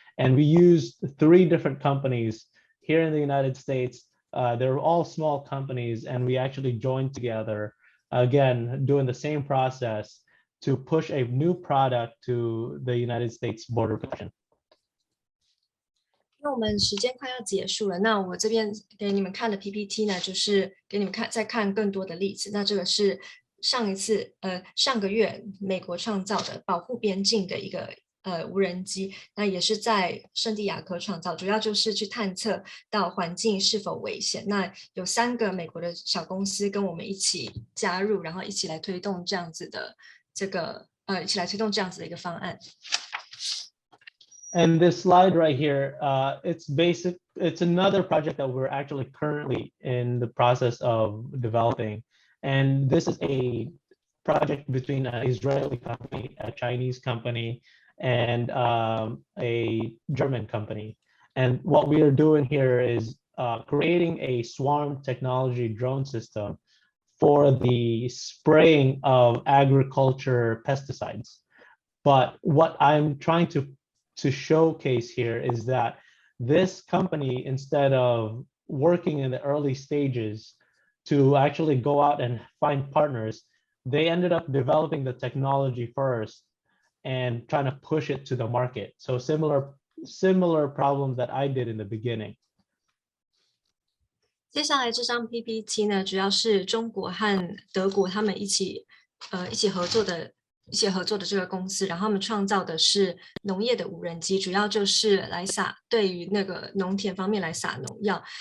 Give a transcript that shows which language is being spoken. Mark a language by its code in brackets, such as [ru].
[en] And we used 3 different companies here in the United States. They're all small companies, and we actually joined together, again, doing the same process to push a new product to the United States Border Protection. [zh] 那我们时间快要结束了，那我这边给你们看的 PPT 呢，就是给你们再看更多的例子。那这个是上个月美国创造的保护边境的一个无人机，那也是在圣地亚哥创造，主要就是去探测到环境是否危险。那有3个美国的小公司跟我们一起加入，然后一起来推动这样子的一个方案。 [en] And this slide right here, it's another project that we're actually currently in the process of developing. And this is a project between an Israeli company, a Chinese company, and a German company. And what we are doing here is creating a swarm technology drone system for the spraying of agriculture pesticides. But what I'm trying to showcase here is that this company, instead of working in the early stages to actually go out and find partners, they ended up developing the technology first and trying to push it to the market. So similar problem that I did in the beginning. [zh] 接下来这张 PPT 呢，主要是中国和德国他们一起合作的这个公司，然后他们创造的是农业的无人机，主要就是对于那个农田方面来撒农药。